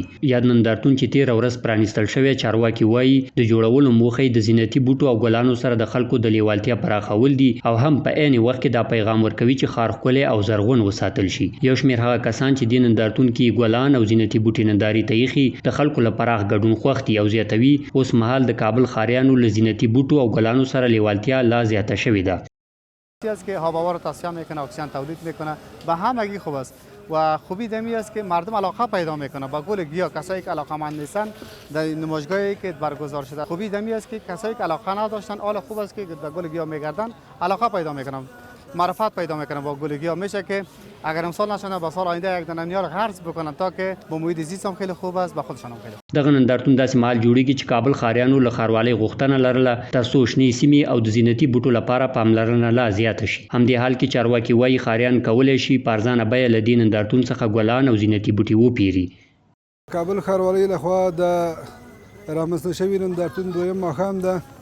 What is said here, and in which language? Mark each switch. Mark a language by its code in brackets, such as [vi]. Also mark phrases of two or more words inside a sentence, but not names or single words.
[ps] یاد نندارتون چې تېره ورځ پرانیستل شوی، چارواکي وایي د جوړولو موخه یې د زینتي بوټو او ګلانو سره د خلکو د لیوالتیا پراخول دي او هم په عین وخت کې دا پیغام ورکوي چې ښار ښکلی او زرغون وساتل شي. یو شمېر هغه کسان چې د نندارتون کې ګلان او زینتي بوټي ننداري ته ایښي د خلکو له پراخ ګډون خوښ دي او زیاتوي اوس مهال د کابل ښاریانو له زینتي بوټو او ګلانو سره لیوالتیا لا زیاته شوې ده. [fa] است که هوا رو تصفیه میکنه، اکسیژن تولید میکنه، به همگی خوب است و خوبی دمی است که مردم علاقه پیدا میکنه با گل گیاه. کسایی که علاقه‌مند نیستن در نمایشگاهی که برگزار شده، خوبی دمی است که کسایی که علاقه نداشتن حالا خوب است که به گل گیاه میگردن، علاقه پیدا میکنن، معرفت پیدا میکنن با گل گیاه. میشه که اگر امسال نشونه با سال آینده یک دانه نیار غرس بکنن تا که با محیط زیست هم خیلی خوب است، با خودشان هم خیلی. [ps] دغه نندارتون داسې مهال جوړیږي چې کابل ښاریانو له ښاروالۍ غوښتنه لرله ترڅو شنې سیمې او د زینتي بوټو لپاره پاملرنه لا زیاته شي. همدې حال کې چارواکي وایي ښاریان کولی شي په ارزانه بیه له دې نندارتون څخه ګلان او زینتي بوټي وپیري. کابل ښاروالۍ لخوا د رامنځته شوي نندارتون دویم ماښام ده.